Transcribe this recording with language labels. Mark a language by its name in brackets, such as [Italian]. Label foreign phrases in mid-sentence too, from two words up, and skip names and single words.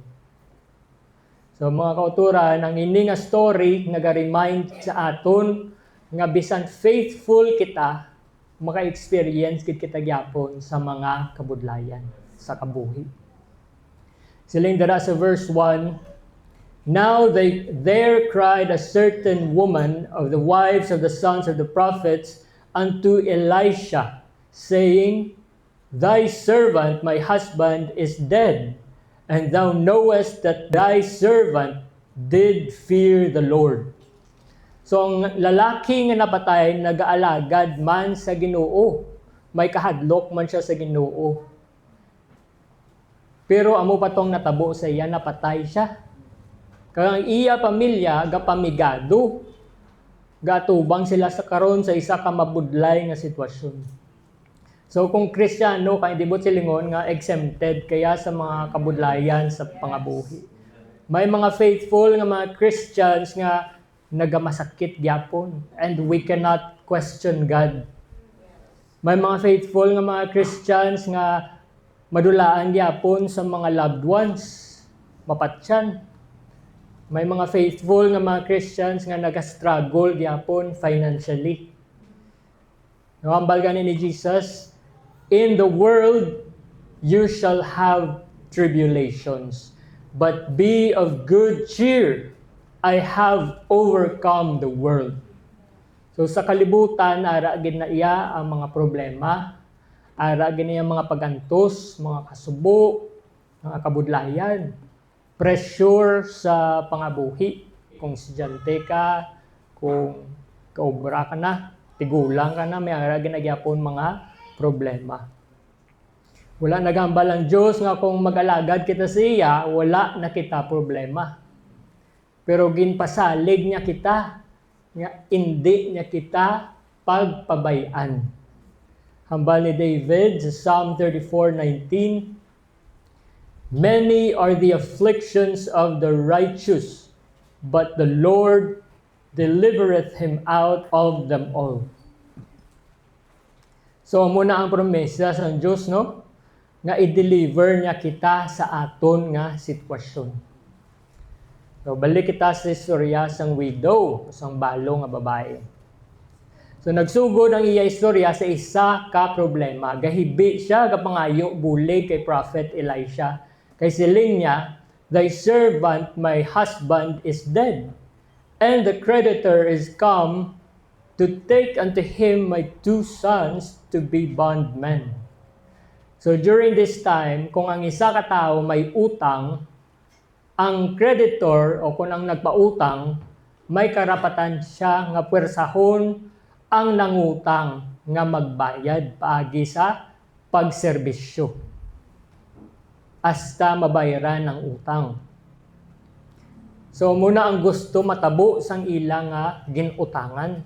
[Hiligaynon] So mga kauturan, ang ini nga story naga-remind sa aton nga bisan faithful kita, maka-experience kita gyapon sa mga kabudlayan sa kabuhi. Siling dara sa verse 1, [English] now there cried a certain woman of the wives of the sons of the prophets unto Elisha, saying, thy servant, my husband, is dead, and thou knowest that thy servant did fear the Lord. [Hiligaynon] So ang lalaki nga napatay, nag-aalagad man sa Ginoo. May kahadlok man siya sa Ginoo. Pero amo pa tong natabo sa iya, napatay siya. Kaya ang iya pamilya, gapamigado. Gatubang sila sa karon sa isa ka mabudlay nga sitwasyon. So kung Kristiyano, kaya di bot silingon nga exempted kaya sa mga kabudlayan sa pangabuhi. May mga faithful nga mga Christians nga nagamasakit gyapon [English] and we cannot question God. [Hiligaynon] May mga faithful nga mga Christians nga madulaan gyapon sa mga [English] loved ones, [Hiligaynon] mapatyan. May mga faithful nga mga Christians nga nag-struggle gyapon financially. Nawambal gani ni Jesus, [English] in the world you shall have tribulations, but be of good cheer. I have overcome the world. [Hiligaynon] So sa kalibutan, ara gid na iya ang mga problema, ara gid niya mga pagantos, mga kasubo, mga kabudlayan, pressure sa pangabuhi. Kung estudyante ka, kung kaobra ka na, tigulang ka na, may ara gid na gyapon mga problema. Wala nagambal ang Diyos nga kung mag-alagad kita sa iya, wala na kita problema. Pero ginpasalig niya kita, nga hindi niya kita pagpabayan. Hambal ni David sa Psalm 34:19, [English] many are the afflictions of the righteous, but the Lord delivereth him out of them all. [Hiligaynon] So muna ang promesa sa Diyos, no? nga i-deliver niya kita sa aton nga sitwasyon. So, balik kita sa istorya sang widow, sang balo nga babae. So, nagsugod ang iya istorya sa isa ka problema. Gahibi siya, kapangayo, bulig kay Prophet Elisha. Kay siling niya, [English] "Thy servant, my husband, is dead, and the creditor is come to take unto him my 2 sons to be bondmen." So during this time, [Hiligaynon] kung ang isa ka tao may utang, ang creditor o kung ang nagpautang, may karapatan siya nga pwersahon ang nangutang nga magbayad paagi sa pagserbisyo hasta mabayaran ang utang. So muna ang gusto matabo sang ilang nga ginutangan.